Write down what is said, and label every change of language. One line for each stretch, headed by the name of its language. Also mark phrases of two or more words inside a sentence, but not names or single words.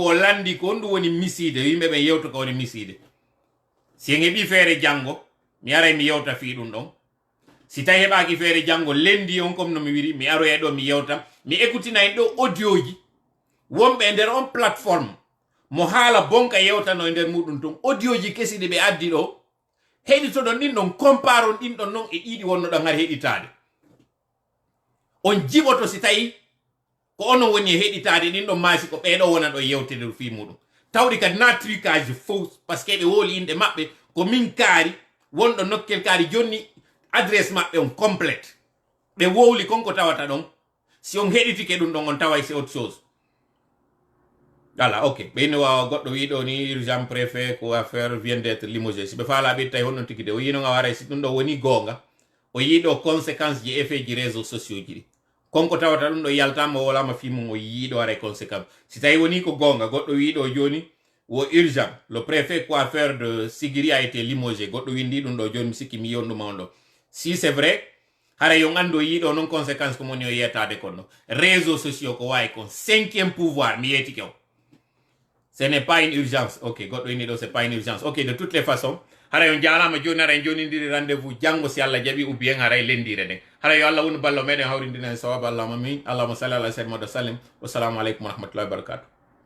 Fula: o landi ko on ɗum woni miside yimɓe ɓen yewta ko woni miside si en heɓi feere janggo mi aray mi yewta fi ɗum ɗon si tawi heɓaki feere janggo lendi on comme no mi wiri mi aroya ɗo mi yewta mi écoutina en ɗo audioji wonɓe e nder on plateforme mo haala bonka yewtano e nder muɗum ton audioji kesi ɗi ɓe addi ɗo heɗitoɗon ɗin ɗon compare on ɗin ɗon non e ɗiɗi wonno ɗon har heɗitade on jiboto si tawi ko ono woni e heɗitade ɗin ɗon maasi ko ɓeɗo wona ɗo yewtede fi muɗum tawdi kadi na
French: trucage faux par ce que
Fula: ɓe woli inde maɓɓe ko min kaari wonɗo nokkel kaari jonni adresse maɓɓe on complète ɓe wowli konko tawata ɗon si on heɗitike ɗum ɗon on taway
French: c'est autre chose voilà ok
Fula: ɓeyni wawa goɗɗo wiɗo ni
French: urgent préfet
Fula: ko
French: affaire vient d'être limogé
Fula: si ɓe faala ɓe tawi honnon tigi de o yinoga waray si ɗum ɗo woni gonga o yiiɗo conséquence ji effet ji
French: réseau sociaux
Fula: ji ɗi konko tawata ɗum ɗo yaltama o wolama fimum o yiiɗo waray conséquence si tawi woni ko gonga goɗɗo wiɗo joni wo
French: urgent le préfet coiffeur de Sigiri a été
Fula: limogé goɗɗo windi ɗum ɗo joni mi sikki mi yonduma on ɗo
French: si c'est vrai
Fula: hara yo ando yiɗo non conséquence ko moni o yettade konno réseaux sociaux ko wawi kon
French: 5e pouvoir
Fula: mi yetike o
French: ce n'est pas une urgence ok
Fula: goɗɗo ini ɗo
French: c'est pas une urgence ok de toutes les façons
Fula: hara yo jarama joni hara jonidiri rendez-vous janggo si Allah jaɓi ubbi en haray lendire nden hara yo Allah woni ballo meɗen hawrindinen sawaba allahuma min
Arabic: اللهم صل على سيدنا محمد وسلم والسلام عليكم ورحمة الله وبركاته